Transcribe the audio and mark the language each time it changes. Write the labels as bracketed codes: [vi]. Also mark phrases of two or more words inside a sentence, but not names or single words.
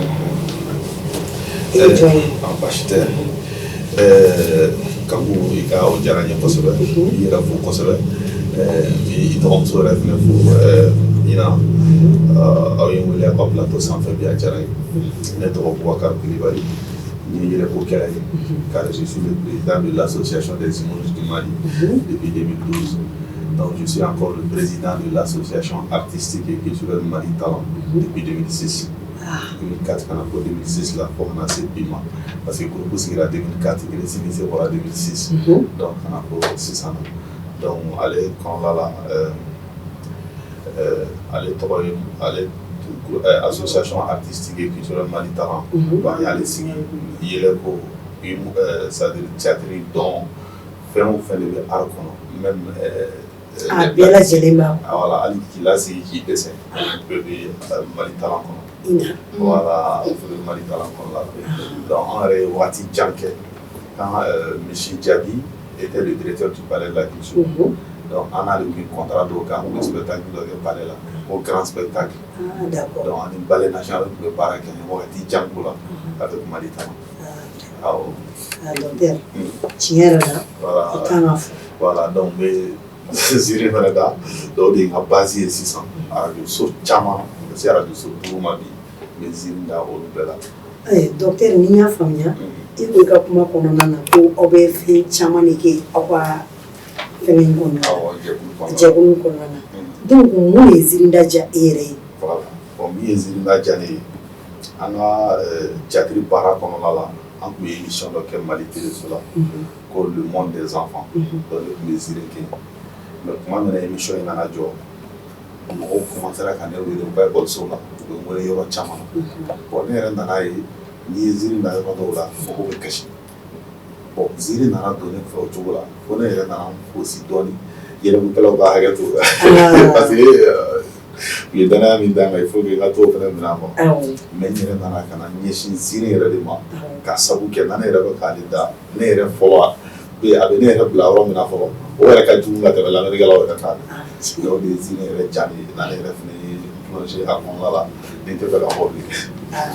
[bm] Baasi tɛ Kabu I ka o diyara n ye kosɛbɛ I yɛrɛ fo kosɛbɛ I dɔgɔmuso yɛrɛ fɛnɛ fo Ina aw ye n wele aw ka plateau sanfɛ bi a diyara n ye ne tɔgɔ Boubacar Kulubali n ye yɛlɛko kɛla ye [fr] car je suis le président de l'association des humoristes du Mali depuis 2012 donc je suis encore le président de l'association artistique et culturelle Mali Talent depuis 2006 2004 [bm] kana ko 2006 la fo kana se bi ma [fr] parce que groupe sigira 2004 il est signé pour 2006 donc [bm] kana ko [fr] 6 ans donc [bm] ale kɔnɔla la ale tɔgɔ ye ale [fr] association artistique et culturelle [bm] Mali Talent donc y'ale sigi yɛlɛ ko [fr] c'est-à-dire théâtre [bm] dɔn fɛn o fɛn de bɛ art kɔnɔ même a bɛɛ lajɛlen b'a kɔnɔ. Voilà hali k'i lasigi k'i dɛsɛ bɛɛ bɛ Mali Talent kɔnɔ. Voilà, Mali Talent kɔnɔna la. Donc an yɛrɛ ye waati jan kɛ [fr] quand Michel Diaby était le directeur du palais de la culture. [bm] Donc an n'ale kun contrat dɔw kan u bɛ spectacle dɔ kɛ palais la [fr] au grand spectacle. [bm] Donc ani [fr] ballet national [bm] tun bɛ baara kɛ nin wagati jan ko la [fr] avec Mali Talent. [bm] Awɔ. Docteur tiɲɛ yɛrɛ la I kan ka fɔ. Voilà donc n bɛ ziiri fɛnɛ da dɔw de ye n ka base ye sisan radio so caman [fr] parce que [bm] radio so duuru ma bi n bɛ ziiri da olu bɛɛ la. Docteur ni y'a faamuya I ko I ka kuma kɔnɔna na ko aw bɛ fɛn caman de kɛ aw ka fɛngɛ in kɔnɔna na jɛkulu kɔnɔna na donc mun ye ziiri da diya e yɛrɛ ye? Voilà bon min ye ziiri da diya ne ye an ka théâtre baara kɔnɔna la an tun ye émission dɔ kɛ Mali téléso la ko le monde des enfants donc ne tun bɛ ziiri kɛ mais kuma min na émission in nana jɔ mɔgɔw commencera ka ne wele u ka école la u bɛ n wele yɔrɔ caman na bon ne yɛrɛ nana ye n'i ye ziiri na yɔrɔ dɔw la mɔgɔw bɛ kasi bon ziiri nana don ne fɛ o cogo la fo ne yɛrɛ nana fosi dɔɔni yɛlɛmakɛlaw ka hakɛ to [fr] parce que [bm] u ye danaya min d'an kan [fr] il faut que [bm] n ka t'o fɛnɛ minɛ a kɔnɔ mais n yɛrɛ nana ka na ɲɛsin ziiri yɛrɛ de ma ka sabu kɛ na ne yɛrɛ bɛ k'ale da ne yɛrɛ fɔlɔ a bɛ ne yɛrɛ bila yɔrɔ min na fɔlɔ o yɛrɛ ka jugu ka tɛmɛ lamɛnnikɛlaw yɛrɛ kan o de ye ziiri yɛrɛ diya ne ye na ne yɛrɛ fɛnɛ ye plongé a kɔnɔna la ni n tɛ fɛ ka fɔ bilen.